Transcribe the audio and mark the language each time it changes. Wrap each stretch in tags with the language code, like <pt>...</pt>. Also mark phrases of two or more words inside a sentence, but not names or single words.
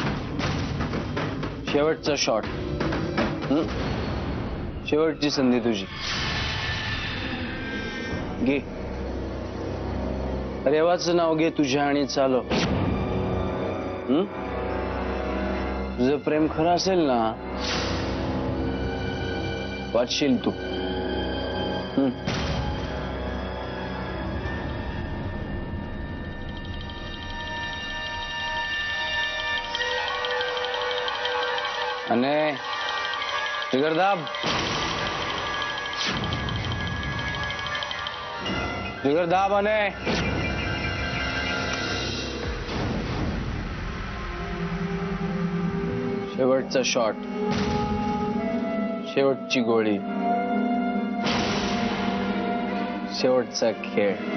<mr>शेवटचा शॉट. शेवटची संधी तुझी. घे, रेवाचं नाव घे तुझ्या आणि चालो. तुझं प्रेम खरं असेल ना, वाचशील तू.</mr> <gu>અને ટ્રિગર દાબ. ટ્રિગર દાબ અને</gu> <mr>शेवटचा शॉट, शेवटची गोळी, शेवटचा खेळ.</mr>